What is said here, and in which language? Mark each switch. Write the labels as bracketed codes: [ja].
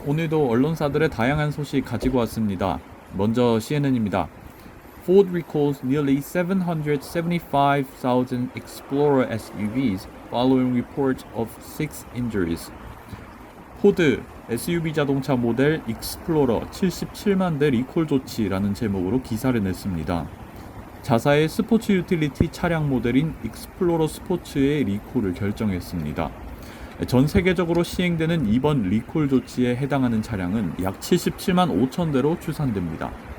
[ko] 오늘도 언론사들의 다양한 소식 가지고 왔습니다. 먼저 CNN입니다. [en] Ford recalls nearly 775,000 Explorer SUVs following reports of 6 injuries. [ko] 포드 SUV 자동차 모델 익스플로러 77만 대 리콜 조치라는 제목으로 기사를 냈습니다. 자사의 스포츠 유틸리티 차량 모델인 익스플로러 스포츠의 리콜을 결정했습니다. 전 세계적으로 시행되는 이번 리콜 조치에 해당하는 차량은 약 77만 5천 대로 추산됩니다.